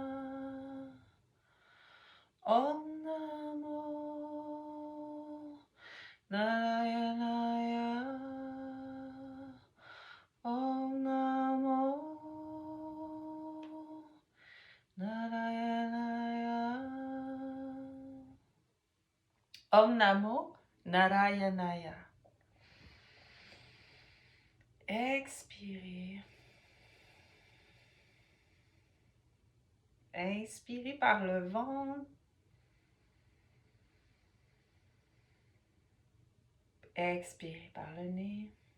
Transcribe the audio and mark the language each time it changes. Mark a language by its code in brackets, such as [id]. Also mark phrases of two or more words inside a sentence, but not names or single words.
[sa] ॐ नमो नारायणाय. ॐ नमो नारायणाय. ॐ नमो नारायणाय. [fr] Expirez. Inspirez par le ventre. Expirez par le nez.